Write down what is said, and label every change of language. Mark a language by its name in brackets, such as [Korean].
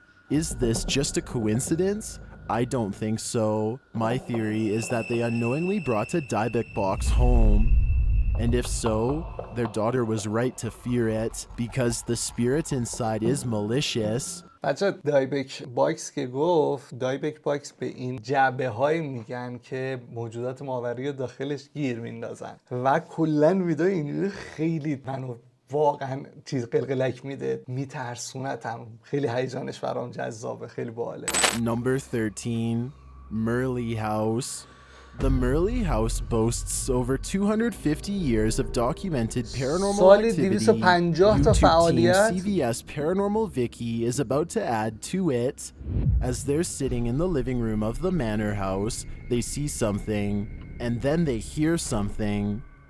[English] Is this just a coincidence? I don't think so. My theory is that they unknowingly brought a Dybbuk box home. And if so, their daughter was right to fear it, because the spirit inside is malicious. [Persian] بچه دایبک باکس که گفت، دایبک باکس به این جعبه هایی میگن که موجودات ماوری رو داخلش گیر میندازن و کلن ویدیو اینجوری خیلی منو واقعا چیز قلقلک میده، میترسونتم. خیلی هیجانش برام جذابه، خیلی باحاله. [English] Number 13. Merle House. The Merle House boasts over 250 years of documented paranormal activity. YouTube team CVS Paranormal Vicky is about to add to it. As they're sitting in the living room of the manor house, they see something, and then they hear something.